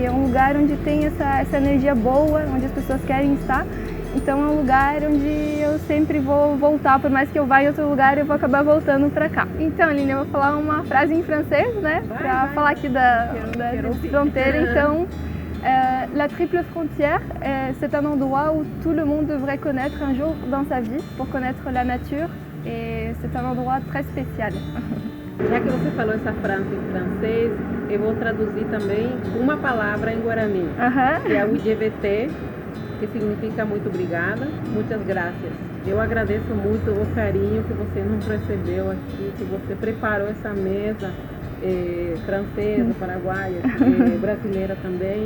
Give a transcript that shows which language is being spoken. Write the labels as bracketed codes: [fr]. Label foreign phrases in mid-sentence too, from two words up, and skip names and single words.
[pt] É um lugar onde tem essa energia boa, onde as pessoas querem estar. Então é um lugar onde eu sempre vou voltar, por mais que eu vá em outro lugar, eu vou acabar voltando para cá. Então, Aline, eu vou falar uma frase em francês, né? Para falar aqui da fronteira. Então, [fr] la triple frontière, c'est un endroit où tout le monde devrait connaître un jour dans sa vie, pour connaître la nature. Et c'est un endroit très spécial. [pt] Já que você falou essa frase em francês, eu vou traduzir também uma palavra em guarani, que é o IGVT, que significa muito obrigada, muitas graças. Eu agradeço muito o carinho que você nos recebeu aqui, que você preparou essa mesa francesa, paraguaia, brasileira também.